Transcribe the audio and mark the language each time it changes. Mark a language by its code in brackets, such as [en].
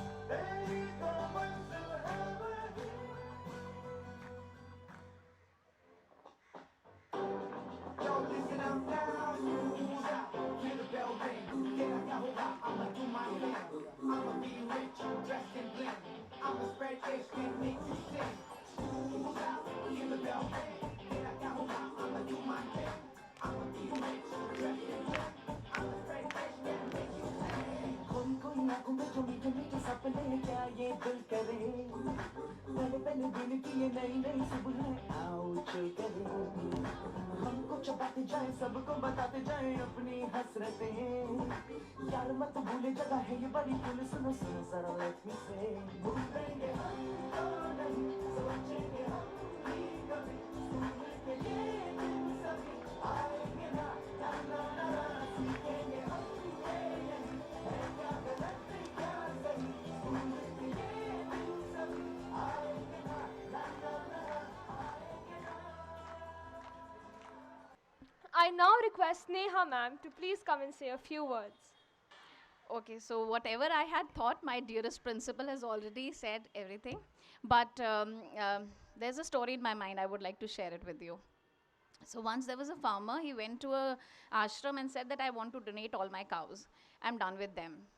[hi] तेरी तो मंजिल है वही [en] Yo, listen up now, smooth out, hear the bell ring. Then I got hold out, I'ma do my thing. I'ma be rich, dressed in bling. I'ma spread ish, then make you sing. Smooth out, hear the bell ring. Then I got hold out, I'ma do my thing. I'ma be rich, dressed in bling. I'ma spread ish, then make you sing. [hi] खोई खोई आँखों में जो मीठे मीठे सपने क्या ये दिल करे पहले पहले दिन की ये नई नई सुबह आओ चल करे हमको चबाते जाए सबको बताते जाए अपनी हसरतें यार मत भूले जगह है ये बड़ी फुल सुनो सुनो जरा [en] let me say [hi] भूलेंगे हम तो नहीं सोचेंगे हम भी कभी सुन के ये दिन सभी आएंगे ना ना ना ना सीखेंगे हम ये यही है क्या गलत क्या सही सुन के ये दिन सभी आएंगे ना ना ना ना आएंगे ना [en] I now request Neha ma'am to please come and say a few words. Okay, so whatever I had thought, my dearest principal has already said everything. But there's a story in my mind I would like to share it with you. So once there was a farmer, he went to a ashram and said that I want to donate all my cows. I'm done with them.